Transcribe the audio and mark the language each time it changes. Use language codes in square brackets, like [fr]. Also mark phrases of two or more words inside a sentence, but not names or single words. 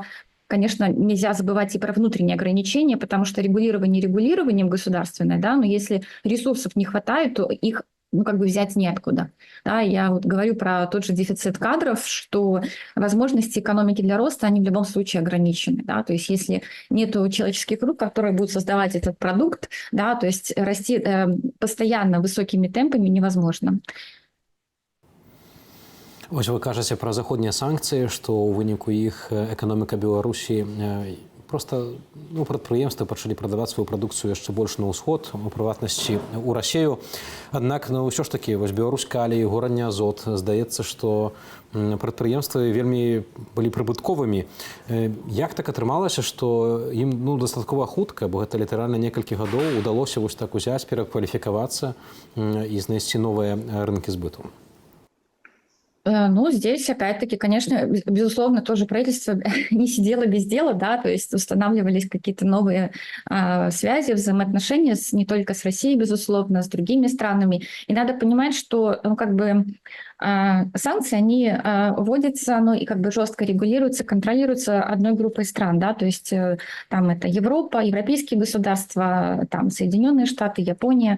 [ru] Конечно, нельзя забывать и про внутренние ограничения, потому что регулирование регулированием государственное, да, но если ресурсов не хватает, то их взять неоткуда. Да, я вот говорю про тот же дефицит кадров, что возможности экономики для роста, они в любом случае ограничены. Да? То есть если нет человеческих рук, которые будут создавать этот продукт, да, то есть расти постоянно высокими темпами невозможно. [be] Ось вы кажаце пра заходнія санкцыі, што ў выніку іх эканоміка Беларусі просто прадпрыемствы пачалі прадаваць сваю прадукцыю яшчэ больш на ўсход, у прыватнасці ў Расею. Аднак ўсё ж такі вось Беларусь Калій, Горання Азот, здаецца, што прадпрыемствы вельмі былі прыбытковымі. Як так атрымалася, што ім дастаткова хутка, бо гэта літаральна некалькі гадоў удалося вось так узяць, перакваліфікавацца і знайсці новыя рынкі збыту? [ru] Ну, здесь, опять-таки, конечно, безусловно, тоже правительство не сидело без дела, да, то есть устанавливались какие-то новые связи, взаимоотношения не только с Россией, безусловно, с другими странами. И надо понимать, что, санкции, они вводятся, и жестко регулируются, контролируются одной группой стран, да, то есть там это Европа, европейские государства, там Соединенные Штаты, Япония.